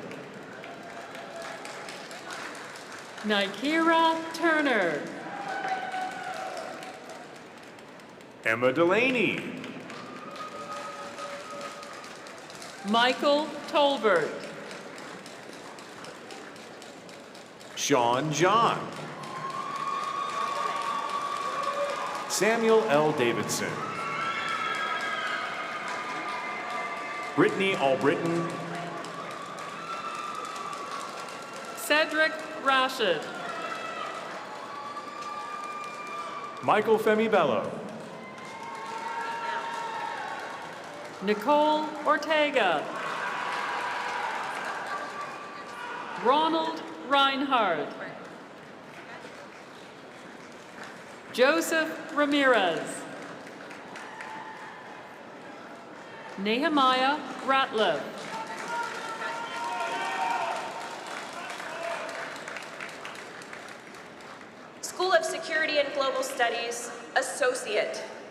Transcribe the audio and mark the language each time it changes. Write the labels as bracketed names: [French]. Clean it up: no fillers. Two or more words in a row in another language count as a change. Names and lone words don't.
[English] Nikira Turner. Emma Delaney. Michael Tolbert. Sean John. Samuel L. Davidson. Brittany Albritton. Cedric Rashid. Michael Femibello. Nicole Ortega. Ronald Reinhardt. Joseph Ramirez. Nehemiah Ratliff. School of Security and Global Studies, Associate.